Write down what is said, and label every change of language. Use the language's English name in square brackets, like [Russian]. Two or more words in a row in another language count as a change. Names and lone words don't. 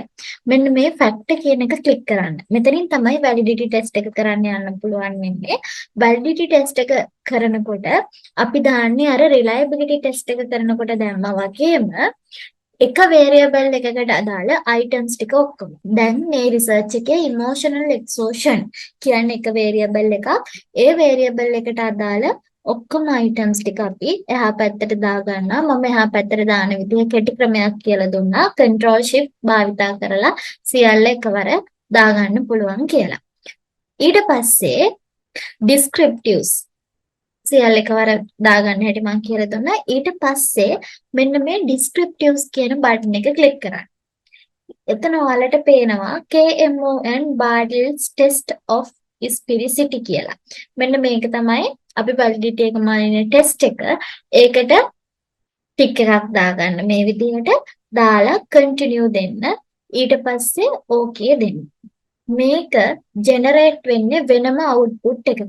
[Sinhala] මෙන්න මේ factor කියන එක ක්ලික් කරන්න. මෙතනින් තමයි [English] validity test [Sinhala] එක කරන්න යන්න පුළුවන් වෙන්නේ. [English] validity test [Sinhala] එක කරනකොට අපි දාන්නේ අර [English] reliability test [Sinhala] එක කරනකොට දැම්මා වගේම එක variable එකකට අදාළ items ටික ඔක්කොම. දැන් මේ research එකේ [English] emotional exhaustion [Sinhala] කියන්නේ එක variable එකක්. ඒ variable එකට අදාළ ඔක්කොම items ටික අපි එහා පැත්තට දාගන්නවා. මම එහා පැත්තට දාන විදිහ කෙටි ක්‍රමයක් කියලා දුන්නා. [English] control shift [Sinhala] භාවිතා කරලා සියල්ල එකවර දාගන්න පුළුවන් කියලා. ඊට පස්සේ descriptives සියල්ල එකවර දාගන්න හැටි මම කියලා දුන්නා. ඊට පස්සේ මෙන්න මේ descriptives කියන බටන් එක ක්ලික් කරන්න. එතන ඔයාලට පේනවා [English] KMON Bartle's test of sphericity [Sinhala] කියලා. මෙන්න මේක තමයි අපි validity එක මානේ ටෙස්ට් එක. ඒකට ටික් එකක් දාගන්න මේ විදිහට දාලා continue දෙන්න. ඊට පස්සේ okay දෙන්න. මේක generate වෙන්නේ වෙනම output එකක.